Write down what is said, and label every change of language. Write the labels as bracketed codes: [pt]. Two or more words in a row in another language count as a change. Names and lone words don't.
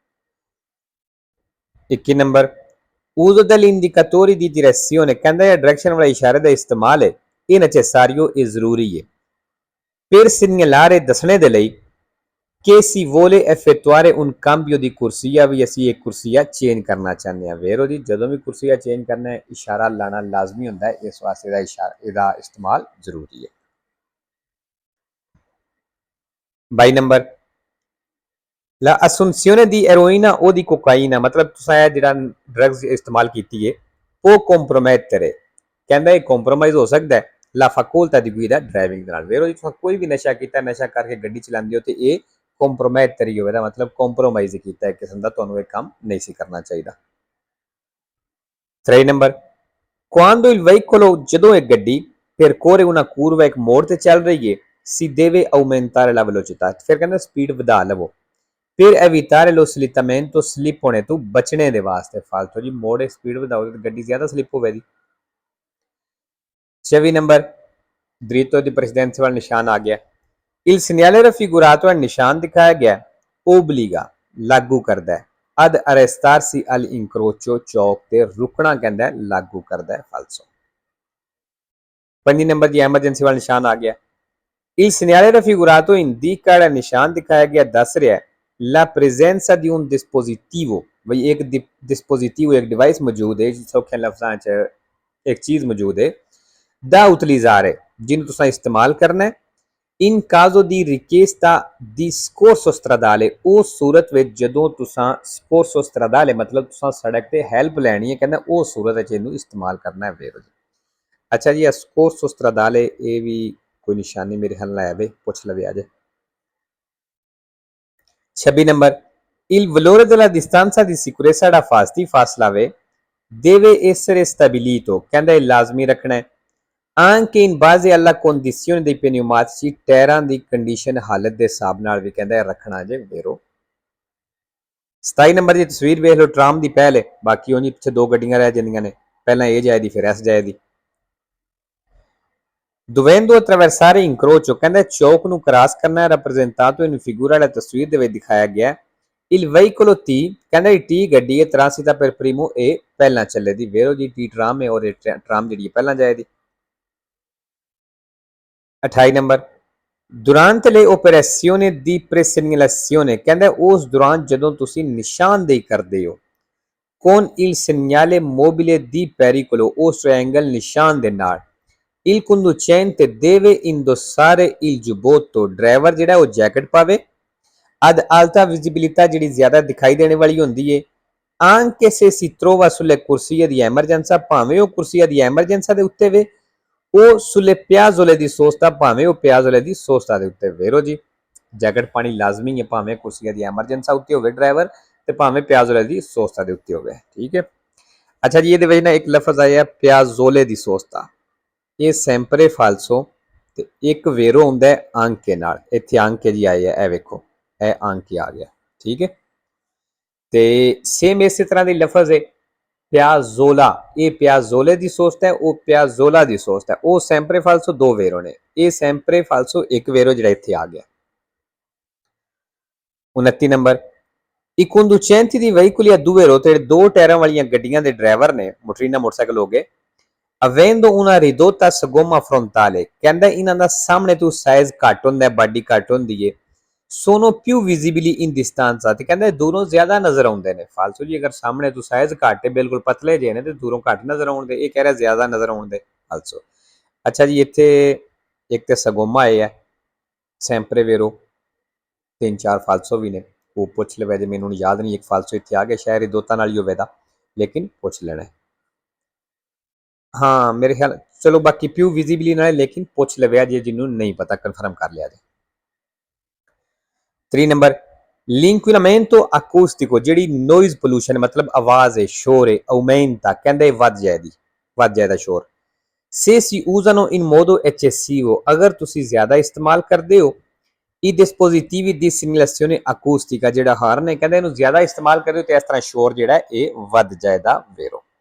[pa] 21 ਨੰਬਰ [it] uso degli indicatori di direzione [pa] ਕਹਿੰਦਾ ਹੈ ਡਾਇਰੈਕਸ਼ਨ ਵਾਲੇ ਇਸ਼ਾਰੇ ਕਾ ਇਸਤੇਮਾਲ ਹੈ ਯੇ [it] necessario e [pa] ਜ਼ਰੂਰੀ ਹੈ [it] per segnalare [pa] ਦੱਸਣੇ ਦੇ ਲਈ [it] che si vuole effettuare un cambio di corsia [pa] ਭੀ ਅਸੀਂ ਇੱਕ ਕੁਰਸੀਆ ਚੇਂਜ ਕਰਨਾ ਚਾਹਤੇ ਹੈਂ। ਵੇਰੋ ਜੀ ਜਦੋਂ ਭੀ ਕੁਰਸੀਆ ਚੇਂਜ ਕਰਨਾ ਹੈ ਇਸ਼ਾਰਾ ਲਾਣਾ ਲਾਜ਼ਮੀ ਹੁੰਦਾ ਹੈ, ਇਸ ਵਾਸਤੇ ਦਾ ਇਸ਼ਾਰਾ ਇਹਦਾ ਇਸਤੇਮਾਲ ਜ਼ਰੂਰੀ ਹੈ। 22 ਨੰਬਰ [it] la assunzione di eroina o di cocaina [pa] ਮਤਲਬ ਤੁਸਾਂ ਜਿਹੜਾ ਡਰੱਗਸ ਇਸਤੇਮਾਲ ਕੀਤੀ ਹੈ ਵੋ compromettere ਕਹਿੰਦਾ ਹੈ compromise ਹੋ ਸਕਤਾ ਹੈ [it] la facoltà di guida [pa] ਡਰਾਈਵਿੰਗ ਦੇ ਨਾਲ। ਵੇਰੋ ਜੀ ਤੁਸਾਂ ਕੋਈ ਭੀ ਨਸ਼ਾ ਕੀਤਾ, ਨਸ਼ਾ ਕਰਕੇ ਗੱਡੀ ਚਲਾਂਦੇ ਹੋ ਤੇ ਯੇ compromettere ਹੋਵੇਗਾ ਮਤਲਬ compromise ਕੀਤਾ ਹੈ ਕਿਸਮ ਦਾ, ਤੁਹਾਨੂੰ ਯੇ ਕਾਮ ਨਹੀਂ ਸੀ ਕਰਨਾ ਚਾਹੀਦਾ। 3 ਨੰਬਰ [it] quando il veicolo [pa] ਜਦੋਂ ਇੱਕ ਗੱਡੀ [it] percorre una curva [pa] ਇੱਕ ਮੋੜ ਤੇ ਚੱਲ ਰਹੀ ਹੈ [it] si deve aumentare la velocità [pa] ਫਿਰ ਕਹਿੰਦਾ ਸਪੀਡ ਵਧਾ ਲਵੋ ਫਿਰ [it] evitare lo slittamento [pa] ਸਲਿੱਪ ਹੋਣੇ ਤੋ ਬਚਣੇ ਦੇ ਵਾਸਤੇ। ਫਾਲਤੂ ਜੀ ਮੋੜੇ ਸਪੀਡ ਵਧਾਓ ਤੋ ਗੱਡੀ ਜ਼ਿਆਦਾ ਸਲਿੱਪ ਹੋਗੀ। 26 ਨੰਬਰ [it] dritto di precedenza [pa] ਵਾਲਾ ਨਿਸ਼ਾਨ ਆ ਗਿਆ। [it] il segnale raffigurato [pa] ਹੈ ਨਿਸ਼ਾਨ ਦਿਖਾਇਆ ਗਿਆ obbliga ਲਾਗੂ ਕਰਤਾ ਹੈ [it] ad arrestarsi all'incrocio [pa] ਚੌਕ ਤੇ ਰੁਕਣਾ ਕਹਤਾ ਹੈ ਲਾਗੂ ਕਰਤਾ ਹੈ। ਫਾਲਸੋ 5 ਨੰਬਰ ਜੀ ਐਮਰਜੈਂਸੀ ਵਾਲਾ ਨਿਸ਼ਾਨ ਆ ਗਿਆ। [it] il segnale raffigurato indica [pa] ਨਿਸ਼ਾਨ ਦਿਖਾਇਆ ਗਿਆ ਦੱਸ ਰਿਹਾ ਹੈ [it] la presenza di un dispositivo [pa] ਭਾਈ ਇੱਕ ਡਿਸਪੋਜ਼ਿਟਿਵ ਇੱਕ ਡਿਵਾਈਸ ਮੌਜੂਦ ਹੈ ਸੌਖੇ ਲਫ਼ਜ਼ਾਂ ਚ ਇੱਕ ਚੀਜ਼ ਮੌਜੂਦ ਹੈ [it] da utilizzare [pa] ਜਿਹਨੂੰ ਤੁਸੀਂ ਇਸਤੇਮਾਲ ਕਰਨਾ ਹੈ [it] in caso di richiesta di scorso stradale [pa] ਉਹ ਸੂਰਤ ਵਿੱਚ ਜਦੋਂ ਤੁਸੀਂ [it] scorso stradale [pa] ਮਤਲਬ ਤੁਸੀਂ ਸੜਕ ਤੇ ਹੈਲਪ ਲੈਣੀ ਹੈ ਕਹਿੰਦਾ ਉਹ ਸੂਰਤ ਵਿੱਚ ਇਹਨੂੰ ਇਸਤੇਮਾਲ ਕਰਨਾ ਹੈ ਵੀਰੋ ਜੀ। ਅੱਛਾ ਜੀ [it] scorso stradale [pa] ਇਹ ਵੀ ਕੋਈ ਨਿਸ਼ਾਨੀ ਮੇਰੇ ਖਿਆਲ ਨਾਲ ਆਵੇ ਪੁੱਛ ਲਵੇ ਅੱਜ। 26 ਨੰਬਰ [it] il valore della distanza di sicurezza da [pa] ਫਾਸਲਾ ਵੇ [it] deve essere stabilito [pa] ਕਹਿੰਦਾ ਇਹ ਲਾਜ਼ਮੀ ਰੱਖਣਾ ਹੈ [it] anche in base alla condizione dei pneumatici [pa] ਟਾਇਰਾਂ ਦੀ ਕੰਡੀਸ਼ਨ ਹਾਲਤ ਦੇ ਹਿਸਾਬ ਨਾਲ ਵੀ ਕਹਿੰਦਾ ਇਹ ਰੱਖਣਾ ਜੇ ਵੀਰੋ। 27 ਨੰਬਰ ਦੀ ਤਸਵੀਰ ਵੇਖ ਲਓ ਟਰਾਮ ਦੀ ਪਹਿਲ ਹੈ ਬਾਕੀ ਉਹਨੀ ਪਿੱਛੇ ਦੋ ਗੱਡੀਆਂ ਰਹਿ ਜਾਂਦੀਆਂ ਨੇ ਪਹਿਲਾਂ ਇਹ ਜਾਏਦੀ ਫਿਰ ਐਸ ਜਾਏਦੀ। [it] dovendo attraversare incrocio [pa] ਕਹਿੰਦਾ ਚੌਕ ਨੂੰ ਕ੍ਰਾਸ ਕਰਨਾ ਹੈ [it] rappresentato in figura [pa] ਵਾਲਾ ਤਸਵੀਰ ਦੇ ਵਿੱਚ ਦਿਖਾਇਆ ਗਿਆ [it] il veicolo T [pa] ਕਹਿੰਦਾ T ਗੱਡੀ ਹੈ [it] transita per primo [pa] ਇਹ ਪਹਿਲਾਂ ਚੱਲੇਦੀ ਵੀਰੋ ਜੀ T ਟਰਾਮ ਹੈ ਔਰ ਇਹ ਟਰਾਮ ਜਿਹੜੀ ਪਹਿਲਾਂ ਜਾਏਦੀ। 28 ਨੰਬਰ [it] durante le operazioni di presegnalazione [pa] ਕਹਿੰਦਾ ਉਸ ਦੌਰਾਨ ਜਦੋਂ ਤੁਸੀਂ ਨਿਸ਼ਾਨਦੇਹੀ ਕਰਦੇ ਹੋ [it] con il segnale mobile di pericolo [pa] ਉਸ ਟ੍ਰਾਇੰਗਲ ਨਿਸ਼ਾਨ ਦੇ ਨਾਲ [it] il conducente deve indossare il giubbotto [pa] ਡਰਾਈਵਰ ਜਿਹੜਾ ਉਹ ਜੈਕਟ ਪਾਵੇ [it] ad alta visibilità [pa] ਜਿਹੜੀ ਜ਼ਿਆਦਾ ਦਿਖਾਈ ਦੇਣ ਵਾਲੀ ਹੁੰਦੀ ਹੈ [it] anche se si trova sulle corsie di emergenza [pa] ਭਾਵੇਂ ਉਹ [it] corsie di emergenza [pa] ਦੇ ਉੱਤੇ ਵੇ ਉਹ [it] sulle piazzole di sosta [pa] ਭਾਵੇਂ ਉਹ [it] piazzole di sosta [pa] ਦੇ ਉੱਤੇ ਵੀਰੋ ਜੀ ਜੈਕਟ ਪਾਣੀ ਲਾਜ਼ਮੀ ਹੈ ਭਾਵੇਂ [it] corsie di emergenza [pa] ਉੱਤੇ ਹੋਵੇ ਡਰਾਈਵਰ ਤੇ ਭਾਵੇਂ [it] piazzole di sosta [pa] ਦੇ ਉੱਤੇ ਹੋਵੇ ਠੀਕ ਹੈ। ਅੱਛਾ ਜੀ ਇਹਦੇ ਵਿੱਚ ਨਾ ਇੱਕ ਲਫ਼ਜ਼ ਆਇਆ [it] piazzole di sosta [pa] ਇਹ [it] sempre falso [pa] ਤੇ ਇੱਕ ਵੇਰੋ ਹੁੰਦਾ ਹੈ ਆਂਕੇ ਨਾਲ ਇੱਥੇ ਆਂਕੇ ਜੀ ਆਏ ਆ ਇਹ ਵੇਖੋ ਇਹ ਆਂਕੇ ਆ ਗਿਆ ਠੀਕ ਹੈ। ਤੇ ਸੇਮ ਇਸੇ ਤਰ੍ਹਾਂ ਦੀ ਲਫ਼ਜ਼ ਹੈ ਪਿਆਜ਼ੋਲਾ ਇਹ [it] piazzole di sosta [pa] ਹੈ ਉਹ [it] piazzola di sosta [pa] ਹੈ ਉਹ [it] sempre falso [pa] ਦੋ ਵੇਰੋ ਨੇ ਇਹ [it] sempre falso [pa] ਇੱਕ ਵੇਰੋ ਜਿਹੜਾ ਇੱਥੇ ਆ ਗਿਆ। 29 ਨੰਬਰ [it] i conducenti di veicoli a due ruote [pa] ਦੋ ਟਾਇਰਾਂ ਵਾਲੀਆਂ ਗੱਡੀਆਂ ਦੇ ਡਰਾਈਵਰ ਨੇ ਮੋਟਰੀਨਾ ਮੋਟਰਸਾਈਕਲ ਹੋ ਗਏ [it] avendo una ridotta sagoma frontale [pa] ਕਹਿੰਦਾ ਇਹਨਾਂ ਦਾ ਸਾਹਮਣੇ ਤੋਂ ਸਾਈਜ਼ ਘੱਟ ਹੁੰਦਾ ਹੈ ਬਾਡੀ ਘੱਟ ਹੁੰਦੀ ਹੈ [it] sono più visibili in distanza [pa] ਤੇ ਕਹਿੰਦਾ ਦੂਰੋਂ ਜ਼ਿਆਦਾ ਨਜ਼ਰ ਆਉਂਦੇ ਨੇ ਫਾਲਸੂ ਜੀ ਅਗਰ ਸਾਹਮਣੇ ਤੋਂ ਸਾਈਜ਼ ਘੱਟ ਹੈ ਬਿਲਕੁਲ ਪਤਲੇ ਜੇ ਨੇ ਤੇ ਦੂਰੋਂ ਘੱਟ ਨਜ਼ਰ ਆਉਂਦੇ ਇਹ ਕਹਿ ਰਿਹਾ ਜ਼ਿਆਦਾ ਨਜ਼ਰ ਆਉਂਦੇ ਫਾਲਸੂ। ਅੱਛਾ ਜੀ ਇੱਥੇ ਇੱਕ ਤੇ ਸਗੋਮਾ ਆਏ ਹੈ [it] sempre vero [pa] ਤਿੰਨ ਚਾਰ ਫਾਲਸੋ ਵੀ ਨੇ ਉਹ ਪੁੱਛ ਲਵੇ ਜੇ ਮੈਨੂੰ ਯਾਦ ਨਹੀਂ ਇੱਕ ਫਾਲਸੋ ਇੱਥੇ ਆ ਗਿਆ ਸ਼ਾਇਦ ਦੋਤਾਂ ਨਾਲ ਹੀ ਹੋਵੇ ਦਾ ਲੇਕਿਨ ਪੁੱਛ ਲੈਣਾ ਹਾਂ ਮੇਰੇ ਖਿਆਲ ਚਲੋ ਬਾਕੀ [it] più visibili [pa] ਨਾਲ ਲੇਕਿਨ ਪੁੱਛ ਲਵੇ ਜੇ ਜਿਹਨੂੰ ਨਹੀਂ ਪਤਾ ਕਨਫਰਮ ਕਰ ਲਿਆ ਜੇ। 3 ਨੰਬਰ [it] l'inquinamento acustico [pa] ਜਿਹੜੀ ਨੋਇਜ਼ ਪੋਲੂਸ਼ਨ ਮਤਲਬ ਆਵਾਜ਼ ਹੈ ਸ਼ੋਰ ਹੈ aumenta ਕਹਿੰਦੇ ਵੱਧ ਜਾਏਦਾ ਸ਼ੋਰ [it] se si usano in modo eccessivo [pa] ਅਗਰ ਤੁਸੀਂ ਜ਼ਿਆਦਾ ਇਸਤੇਮਾਲ ਕਰਦੇ ਹੋ [it] i dispositivi di segnalazione acustica [pa] ਜਿਹੜਾ ਹਾਰਨ ਹੈ ਕਹਿੰਦੇ ਇਹਨੂੰ ਜ਼ਿਆਦਾ ਇਸਤੇਮਾਲ ਕਰਦੇ ਹੋ ਤੇ ਇਸ ਤਰ੍ਹਾਂ ਸ਼ੋਰ ਜਿਹੜਾ ਇਹ ਵੱਧ ਜਾਏਦਾ ਵੀਰੋ।